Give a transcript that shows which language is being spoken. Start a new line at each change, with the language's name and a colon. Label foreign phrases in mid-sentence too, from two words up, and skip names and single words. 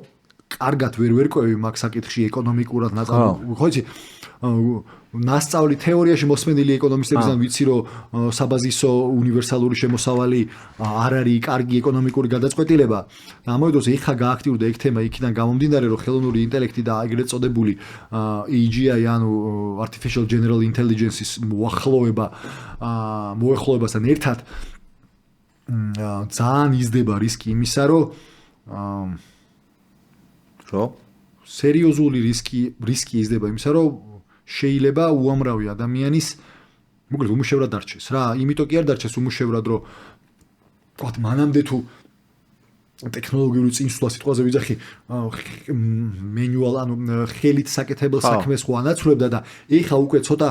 Georgian: კარგად ვერ ვერკვევი მაგ საკითხში ეკონომიკურად ხო იცი ნასწავლი თეორიაში მოსმენილი ეკონომისტებისგან ვიცი რომ საბაზისო უნივერსალური შემოსავალი არ არის კარგი ეკონომიკური გადაწყვეტილება და ამავე დროს ეხა გააქტიურდა ეგ თემა იქიდან გამომდინარე რომ ხელოვნური ინტელექტი და ეგრეთ წოდებული AGI ანუ
English: artificial general intelligence-
Georgian: ის მოახლოებასთან ერთად ძალიან იზრდება რისკი იმისა რომ სერიოზული რისკი იზრდება იმისა რომ შეიძლება უამრავი ადამიანის მოკლედ უმუშევრად დარჩეს რა იმიტომ კი არ დარჩეს უმუშევრად რომ თქვა მანამდე თუ ტექნოლოგიური წინსვლა სიტყვაზე ვიძახი მენუალ ანუ ხელით საკეთებელ საქმეს ხო ანაცვლებდა და ეხა უკვე ცოტა